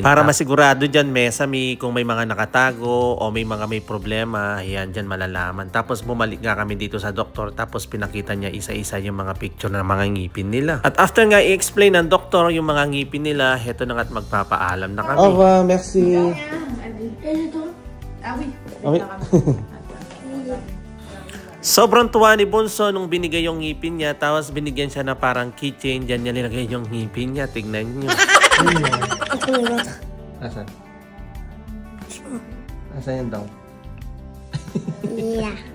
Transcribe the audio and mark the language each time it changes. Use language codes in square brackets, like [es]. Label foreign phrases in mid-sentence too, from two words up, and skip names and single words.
[tl] Para masigurado dyan, Mesami, kung may mga nakatago o may mga may problema, yan, dyan malalaman. Tapos bumalik nga kami dito sa doktor. Tapos pinakita niya isa-isa yung mga picture ng mga ngipin nila. At after nga i-explain ng doktor yung mga ngipin nila, heto na nga at magpapaalam na kami. [fr] Merci. Ah oui. Oui. [tl] Sobrang tuwa ni Bunso nung binigay yung ngipin niya. Tapos binigyan siya na parang keychain. Diyan niya nilagay yung ngipin niya. Tignan niyo. Asan? Asan yan daw? [en] Yeah.